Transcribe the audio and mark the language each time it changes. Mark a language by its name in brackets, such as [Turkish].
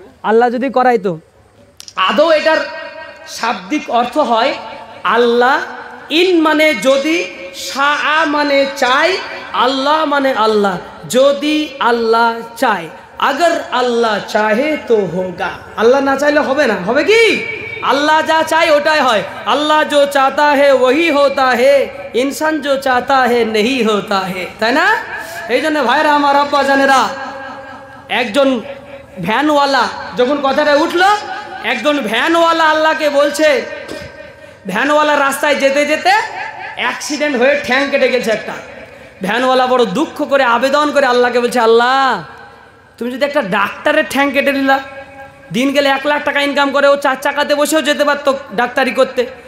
[Bangla] আল্লাহ যদি করাই তো আদৌ এটার শাব্দিক অর্থ হয় আল্লাহ। ইন মানে যদি, শাহ মানে চাই, আল্লাহ মানে আল্লাহ। যদি আল্লাহ চায়, [Hindi] अगर আল্লাহ চাহে তো হোগা। [Bangla] আল্লাহ না চাইলে হবে না। হবে কি? আল্লাহ যা চায় ওটাই হয়। [Hindi] আল্লাহ जो चाहता है वही होता है, इंसान जो चाहता है नहीं होता है। [Bangla] তাই না? এই জন্য ভাইরা আমার, আব্বা জানেরা, একজন ভ্যানওয়ালা যখন কথাটা উঠলো, একজন ভ্যানওয়ালা আল্লাহকে বলছে, ভ্যানওয়ালা রাস্তায় যেতে যেতে অ্যাক্সিডেন্ট হয়ে ঠ্যাং কেটে গেছে একটা। ভ্যানওয়ালা বড় দুঃখ করে আবেদন করে আল্লাহকে বলছে, আল্লাহ তুমি যদি একটা ডাক্তারের ঠ্যাং কেটে দিলা, দিন গেলে 1 লাখ টাকা ইনকাম করে, ও 4 চাকাতে বসেও যেতে পারতো ডাক্তারি করতে।